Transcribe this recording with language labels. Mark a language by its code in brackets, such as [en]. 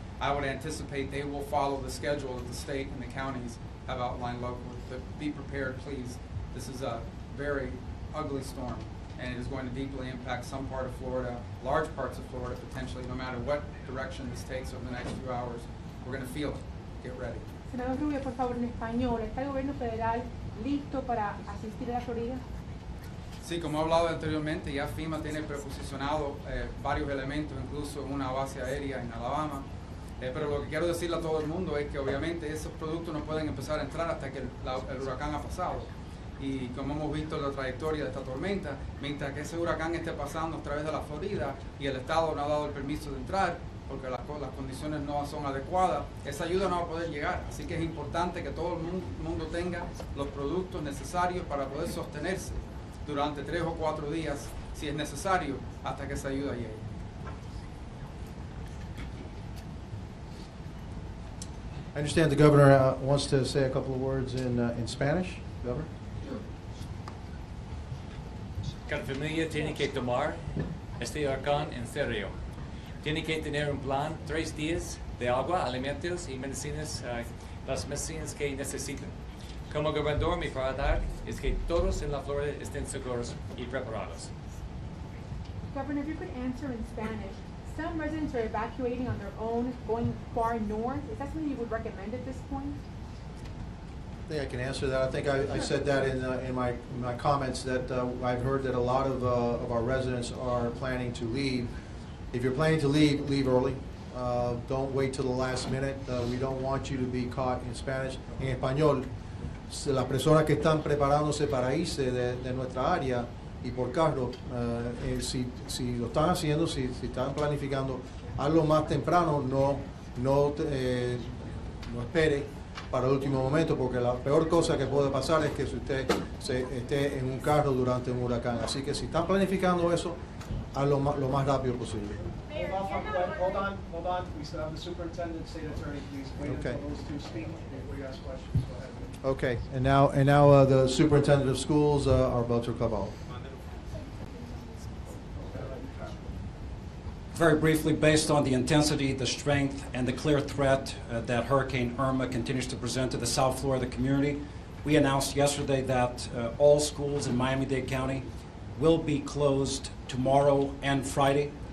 [en] I would anticipate they will follow the schedule that the state and the counties have outlined locally. But be prepared, please. This is a very ugly storm, and it is going to deeply impact some part of Florida, large parts of Florida, potentially, no matter what direction this takes over the next few hours. We're going to feel it. Get ready. [es] Senador Rubio, por favor, en español. ¿Está el gobierno federal listo para asistir a la Florida? Sí, como he hablado anteriormente, ya FEMA tiene preposicionado varios elementos, incluso una base aérea en Alabama. Pero lo que quiero decirle a todo el mundo es que obviamente esos productos no pueden empezar a entrar hasta que el huracán ha pasado. Y como hemos visto en la trayectoria de esta tormenta, mientras que ese huracán esté pasando a través de la Florida y el Estado no ha dado el permiso de entrar, porque las condiciones no son adecuadas, esa ayuda no va a poder llegar. Así que es importante que todo el mundo tenga los productos necesarios para poder sostenerse durante 3 o 4 días, si es necesario, hasta que esa ayuda llegue. [en] I understand the governor wants to say a couple of words in Spanish. Governor? [es] Cada familia tiene que tomar este huracán en serio. Tiene que tener un plan, 3 días de agua, alimentos y medicinas, las medicinas que necesitan. Como gobernador, mi prioridad es que todos en la Florida estén seguros y preparados. [en] Governor, if you could answer in Spanish. Some residents are evacuating on their own, going far north. Is that something you would recommend at this point? I think I can answer that. I think I said that in my comments that I've heard that a lot of our residents are planning to leave. If you're planning to leave, leave early. Don't wait till the last minute. We don't want you to be caught in Spanish. [es] En español, las personas que están preparándose para irse de nuestra área y por carro, si lo están haciendo, si están planificando, hazlo más temprano, no espere para el último momento, porque la peor cosa que puede pasar es que si usted esté en un carro durante un huracán. Así que si están planificando eso, hazlo lo más rápido posible. [en] Hold on. We still have the superintendent, state attorney, please. Wait until those two speak before you ask questions. Go ahead. Okay, and now the superintendent of schools, Alberto Cavallo. Very briefly, based on the intensity, the strength, and the clear threat that Hurricane Irma continues to present to the South Florida community, we announced yesterday that all schools in Miami-Dade County will be closed tomorrow and Friday.